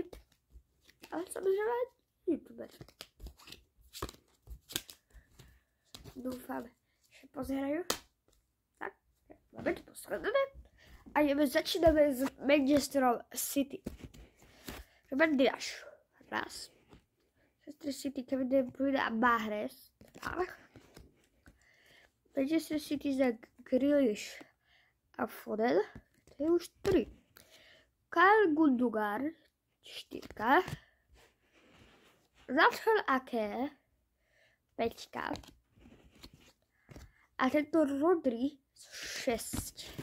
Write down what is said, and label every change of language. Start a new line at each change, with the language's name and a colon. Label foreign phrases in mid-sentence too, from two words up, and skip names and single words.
Slovak: Ale samozrejme YouTuberi. Dúfam, že pozerajú. Tak, máme to posledené. A začíname s Manchesterom City. Robert Diaz. Raz. Manchester City, Kevin De Bruyne a Mahrez. Manchester City za Grealish a Foden. To je už 3. Kyle Gundogan. 4. Nathan Ake. 5. A tento Rodri 6.